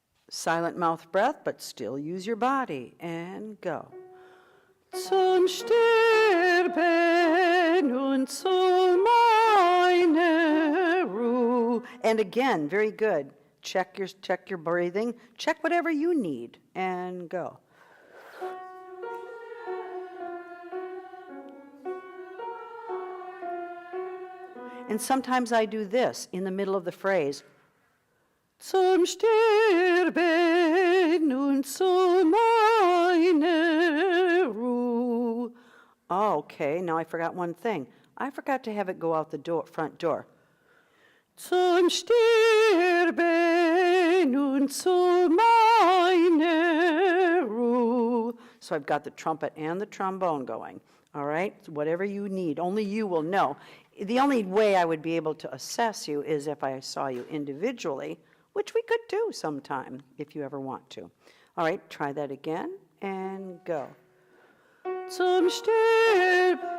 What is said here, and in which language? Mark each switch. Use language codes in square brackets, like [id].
[en] Silent mouth breath, but still use your body. And go. [de] Zum Sterben und zu meiner Ruhe. [en] And again, very good. Check your breathing. Check whatever you need. And go. And sometimes I do this in the middle of the phrase. [de] Zum Sterben und zu meiner Ruhe. [en] Oh, okay, now I forgot one thing. I forgot to have it go out the front door. [de] Zum Sterben und zu meiner Ruhe. [en] So I've got the trumpet and the trombone going. All right, whatever you need, only you will know. The only way I would be able to assess you is if I saw you individually, which we could do sometime if you ever want to. All right, try that again and go. [de] Zum Sterben.